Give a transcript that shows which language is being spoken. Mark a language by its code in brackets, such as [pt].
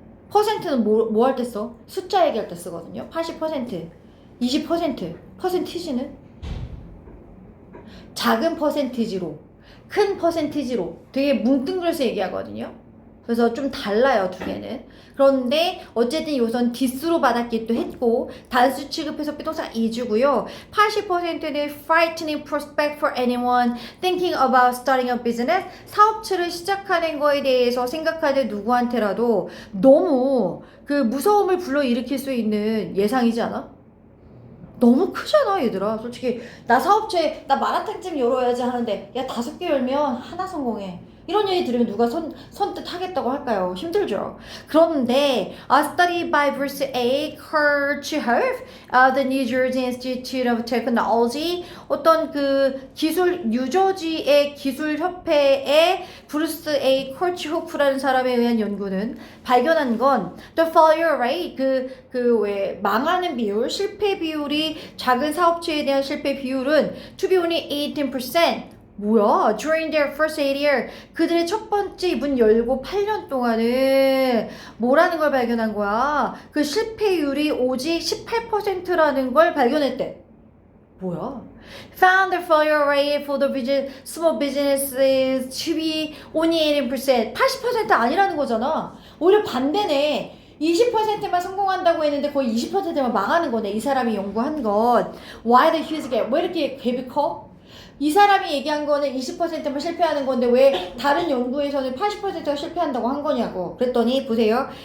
[ko] 퍼센트는 뭐 할 때 써? 숫자 얘기할 때 쓰거든요. 80%, 20%, 퍼센티지는 작은 퍼센티지로, 큰 퍼센티지로 되게 뭉뚱그려서 얘기하거든요. 그래서 좀 달라요, 두 개는. 그런데 어쨌든 요선 디스로 받았기도 했고 단수 취급해서 비동사 is고요. [en] 80%는 frightening prospect for anyone thinking about starting a business. [ko] 사업체를 시작하는 거에 대해서 생각하는 누구한테라도 너무 그 무서움을 불러일으킬 수 있는 예상이지 않아? 너무 크잖아 얘들아. 솔직히 나 사업체 나 마라탕집 열어야지 하는데 야 5개 열면 하나 성공해. 이런 얘기 들으면 누가 선뜻 하겠다고 할까요? 힘들죠. 그런데 [en] a study by Bruce A. Kirchhoff, the New Jersey Institute of Technology, [ko] 어떤 그 기술 뉴저지의 기술협회의 브루스 A. 커치호프라는 사람에 의한 연구는 발견한 건 [en] the failure rate, [ko] 왜 망하는 비율, 실패 비율이 작은 사업체에 대한 실패 비율은 [en] to be only 18%. [ko] 뭐야? [en] During their first 8 year, [ko] 그들의 첫 번째 문 열고 8년 동안은 뭐라는 걸 발견한 거야? 그 실패율이 오직 18%라는 걸 발견했대. 뭐야? [en] Found the failure rate for the small businesses to be only 18%. [ko] 80% 아니라는 거잖아. 오히려 반대네. 20%만 성공한다고 했는데 거의 20%만 망하는 거네. 이 사람이 연구한 것. [en] Why the huge gap? [ko] 왜 이렇게 갭이 커? 이 사람이 얘기한 거는 20%만 실패하는 건데 왜 다른 연구에서는 80%가 실패한다고 한 거냐고. 그랬더니 보세요.